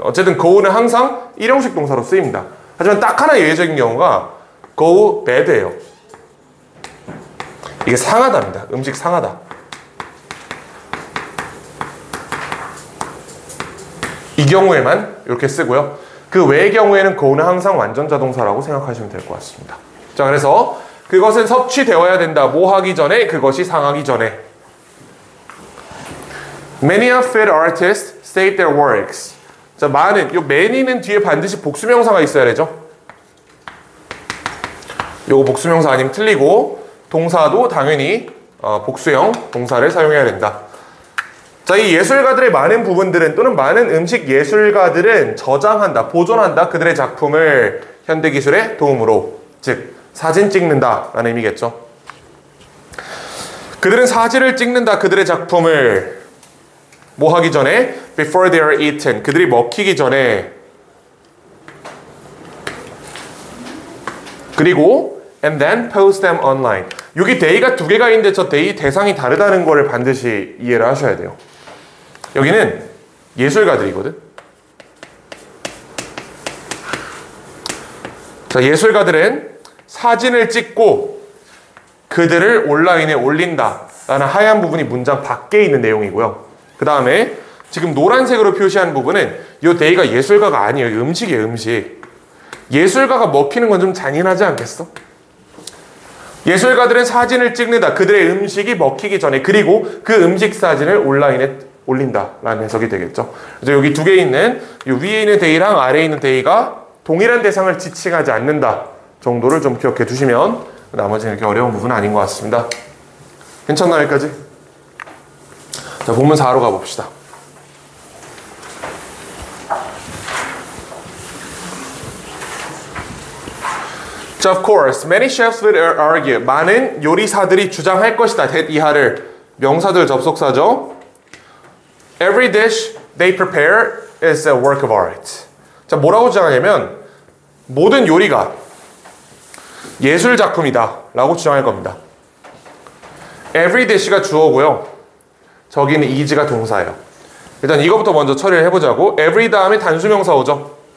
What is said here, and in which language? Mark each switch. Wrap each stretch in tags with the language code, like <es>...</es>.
<ko>어쨌든 go는 항상 일형식 동사로 쓰입니다. 하지만 딱 하나 예외적인 경우가 go bad예요. 이게 상하답니다. 음식 상하다. 이 경우에만 이렇게 쓰고요. 그 외의 경우에는 go는 항상 완전자 동사라고 생각하시면 될 것 같습니다. 자, 그래서 그것은 섭취되어야 된다. 뭐 하기 전에? 그것이 상하기 전에.</ko> <en>Many of fit artists save their works.</en> <ko>자, 많은, 요 many는 뒤에 반드시 복수명사가 있어야 되죠. 요거 복수명사 아니면 틀리고, 동사도 당연히 복수형 동사를 사용해야 된다. 자, 이 예술가들의 많은 부분들은 또는 많은 음식 예술가들은 저장한다, 보존한다. 그들의 작품을 현대기술의 도움으로, 즉 사진 찍는다 라는 의미겠죠. 그들은 사진을 찍는다. 그들의 작품을 뭐 하기 전에?</ko> <en>Before they are eaten.</en> <ko>그들이 먹히기 전에.</ko> <en>그리고 and then post them online.</en> <ko>여기 day가 두 개가 있는데 저 day 대상이 다르다는 거를 반드시 이해를 하셔야 돼요. 여기는 예술가들이거든. 자, 예술가들은 사진을 찍고 그들을 온라인에 올린다 라는 하얀 부분이 문장 밖에 있는 내용이고요. 그 다음에 지금 노란색으로 표시한 부분은 이 day가 예술가가 아니에요. 음식이에요. 음식. 예술가가 먹히는 건 좀 잔인하지 않겠어? 예술가들은 사진을 찍는다. 그들의 음식이 먹히기 전에. 그리고 그 음식 사진을 온라인에 올린다 라는 해석이 되겠죠. 그래서 여기 두 개 있는 이 위에 있는 day랑 아래에 있는 day가 동일한 대상을 지칭하지 않는다 정도를 좀 기억해 두시면 나머지는 이렇게 어려운 부분은 아닌 것 같습니다. 괜찮나요? 여기까지? 자, 본문 4로 가봅시다.</ko> <en>자, of course, many chefs would argue.</en> <ko>많은 요리사들이 주장할 것이다. that 이하를 명사들 접속사죠.</ko> <en>Every dish they prepare is a work of art.</en> <ko>자, 뭐라고 주장하냐면 모든 요리가 예술 작품이다 라고 주장할 겁니다. Every dish가 주어고요. 저기는 is가 동사예요. 일단 이거부터 먼저 처리를 해보자고. every 다음에 단수명사 오죠.</ko>